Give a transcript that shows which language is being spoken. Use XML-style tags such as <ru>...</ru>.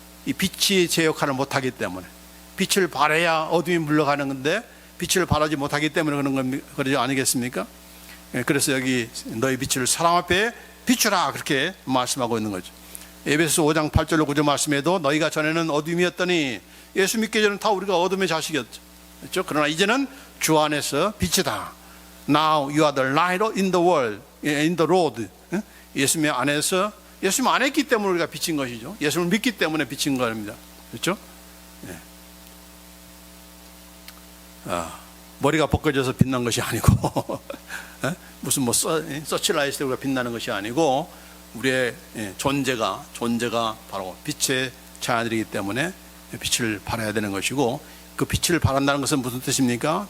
<ko>이 빛이 제 역할을 못하기 때문에. 빛을 발해야 어둠이 물러가는 건데 빛을 발하지 못하기 때문에 그런 겁니까? 그러지 아니겠습니까? 그래서 여기 너희 빛을 사람 앞에 비추라, 그렇게 말씀하고 있는 거죠. 에베소서 5장 8절로 9절 말씀에도 너희가 전에는 어둠이었더니, 예수 믿기 전에는 다 우리가 어둠의 자식이었죠. 그렇죠? 그러나 이제는 주 안에서 빛이다.</ko> <en>Now you are the light in the world, in the road.</en> <ko>예수님 안에서, 예수님 안에 있기 때문에 우리가 비친 것이죠. 예수님을 믿기 때문에 비친 겁니다. 그렇죠? 머리가 벗겨져서 빛난 것이 아니고 무슨 뭐 서치라이트에 우리가 빛나는 것이 아니고, 우리의 존재가 바로 빛의 자녀들이기 때문에 빛을 발해야 되는 것이고, 그 빛을 발한다는 것은 무슨 뜻입니까?</ko>